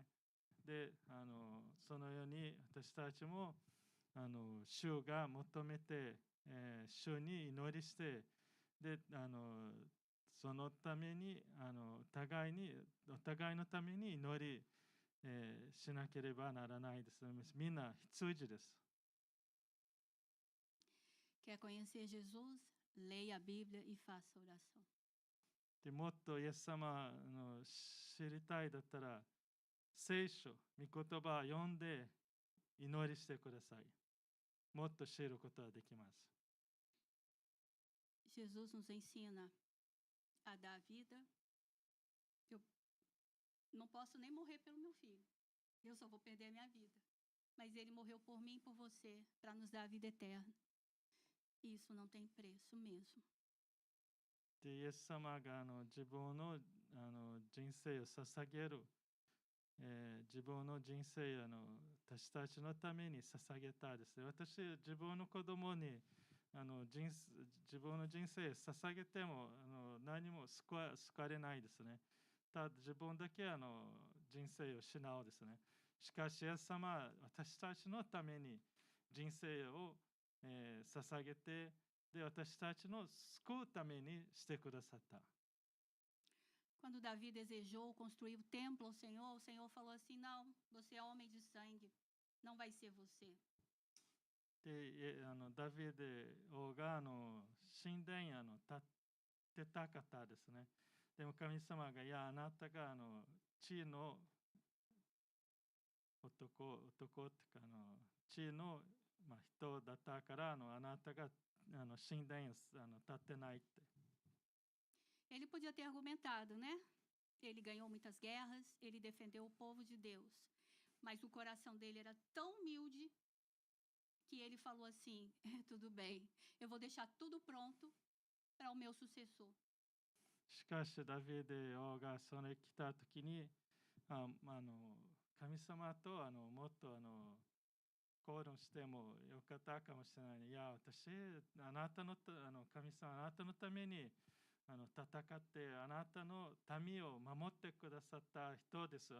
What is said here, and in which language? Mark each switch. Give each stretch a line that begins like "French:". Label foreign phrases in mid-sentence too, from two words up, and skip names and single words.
Japanese: で、そのように私たちも主が求めて主に祈りして、でそのためにお互いのために祈り、しなければならないです。みんな必需です。
Portuguese: Quer conhecer Jesus? Leia a Bíblia e faça oração.
Japanese: でもっとイエス様の知りたいだったら、聖書、御言葉を読んで祈りしてください。もっと知ることができます。
Portuguese: Jesus nos ensina a dar a vida. Eu não posso nem morrer pelo meu filho. Eu só vou perder a minha vida. Mas ele morreu por mim e por você, para nos dar a vida eterna. E isso não tem preço mesmo.
Japanese: で、イエス様が自分の人生を捧げる、自分の人生私たちのために捧げたですね。私、自分の子供に自分の人生を捧げても何も救われないですね。ただ自分だけ人生を失うですね。しかし、イエス様は私たちのために人生を、捧げて、で私たちの救うためにしてくださった。
Portuguese: Quando Davi desejou construir o templo ao Senhor, o Senhor falou assim: não, você é homem de sangue, não vai ser você.
Japanese: で、ダビデ王が神殿建てた方ですね。でも神様が、いや、あなたが地の男っていうか地の、人だったからあなたが神殿建てないって。
Portuguese: Ele podia ter argumentado, né? Ele ganhou muitas guerras, ele defendeu o povo de Deus. Mas o coração dele era tão humilde que ele falou assim: tudo bem, eu vou deixar tudo pronto para o meu sucessor.
Japanese: しかしダビデ王がその来た時に神様ともっと口論してもよかったかもしれない。いや、私あなたの神様あなたのために戦ってあなたの民を守ってくださった人です。